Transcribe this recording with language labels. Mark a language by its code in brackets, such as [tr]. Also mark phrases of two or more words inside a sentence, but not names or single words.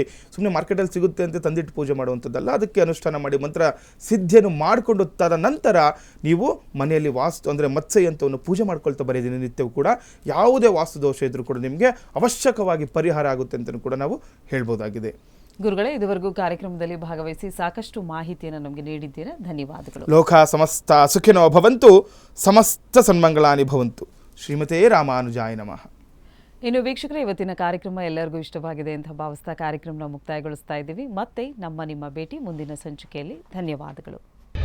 [kn] ಸುಮ್ಮನೆ ಮಾರ್ಕೆಟಲ್ಲಿ ಸಿಗುತ್ತೆ ಅಂತ ತಂದಿಟ್ಟು ಪೂಜೆ ಮಾಡುವಂಥದ್ದಲ್ಲ, ಅದಕ್ಕೆ ಅನುಷ್ಠಾನ ಮಾಡಿ ಮಂತ್ರ ಸಿದ್ಧಿಯನ್ನು ಮಾಡಿಕೊಂಡು ತದ ನಂತರ ನೀವು ಮನೆಯಲ್ಲಿ ವಾಸ್ತು ಅಂದರೆ ಮತ್ಸ್ಯ ಯಂತ್ರವನ್ನು ಪೂಜೆ ಮಾಡ್ಕೊಳ್ತಾ ಬರೀ ದಿನನಿತ್ಯವೂ ಕೂಡ ಯಾವುದೇ ವಾಸ್ತು ದೋಷ ಇದ್ರೂ ಕೂಡ ನಿಮಗೆ ಅವಶ್ಯಕವಾಗಿ ಪರಿಹಾರ ಆಗುತ್ತೆ ಅಂತ ಕೂಡ ನಾವು ಹೇಳ್ಬೋದಾಗಿದೆ. ಗುರುಗಳೇ, ಇದುವರೆಗೂ ಕಾರ್ಯಕ್ರಮದಲ್ಲಿ ಭಾಗವಹಿಸಿ ಸಾಕಷ್ಟು ಮಾಹಿತಿಯನ್ನು ನಮಗೆ ನೀಡಿದ್ದೀರಾ. ಧನ್ಯವಾದಗಳು. [sa] ಲೋಕ ಸಮಸ್ತ ಸುಖಿನೋ ಭವಂತು, ಸಮಸ್ತ ಸನ್ಮಂಗಳಾನಿ ಭವಂತು. ಶ್ರೀಮತೇ ರಾಮಾನುಜಾಯ ನಮಃ. [kn] ಇನ್ನು ವೀಕ್ಷಕರೇ, ಇವತ್ತಿನ ಕಾರ್ಯಕ್ರಮ ಎಲ್ಲರಿಗೂ ಇಷ್ಟವಾಗಿದೆ ಅಂತ ಭಾವಿಸ್ತಾ ಕಾರ್ಯಕ್ರಮನ ಮುಕ್ತಾಯಗೊಳಿಸ್ತಾ ಇದ್ದೀವಿ. ಮತ್ತೆ ನಿಮ್ಮ ಭೇಟಿ ಮುಂದಿನ ಸಂಚಿಕೆಯಲ್ಲಿ. ಧನ್ಯವಾದಗಳು.